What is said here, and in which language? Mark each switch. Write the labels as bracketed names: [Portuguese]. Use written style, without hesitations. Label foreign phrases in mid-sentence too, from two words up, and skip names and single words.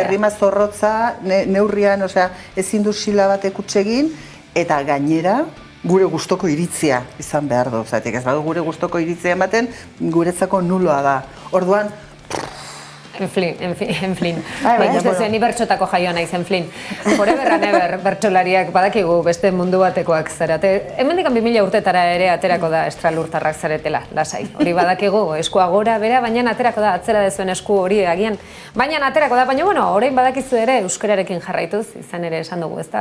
[Basque] errima zorrotza, neurrian, osea, ezin du sila batek utz egin, eta gainera gure gustoko iritzia izan behar du. Zatik ez badu gure gustoko iritzia ematen, guretzako nuloa da. Orduan, Enflin. Bai, Uste zuen, ni bertxotako jaioa naiz, enflin. [English] Forever and ever, [Basque] bertsolariak badakigu beste mundu batekoak zarate. Hemendikan 2000 urtetara ere aterako da estralurtarrak zaretela, lasai. Hori badakigu, eskua gora bera, baina aterako da, atzera dezuen esku hori agian. Baina aterako da, baina bueno, orain badakizu ere euskararekin jarraituz, izan ere esan dugu, ezta?